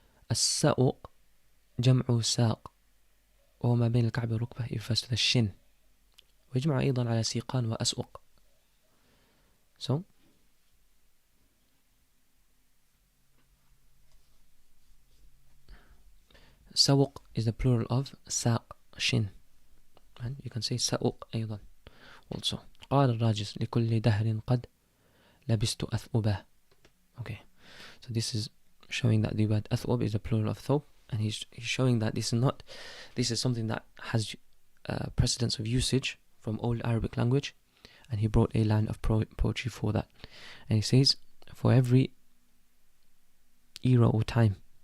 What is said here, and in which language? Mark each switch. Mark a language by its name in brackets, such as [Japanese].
[Arabic] السوق جمع ساق، وهو ما بين الكعب والركبة يفسد الشن، ويجمع أيضا على سيقان وأسوق. [English] So سوق is the plural of ساق, shin, and you can say [Arabic] سوق أيضا [English] also. [Arabic] قال الراجز لكل دهر قد لبست أثوبه. [English] Okay, so this is showing that the word أثوب is the plural of thawb, and he's showing that this is something that has precedence of usage from old Arabic language, and he brought a line of poetry for that. And he says, for every era or time.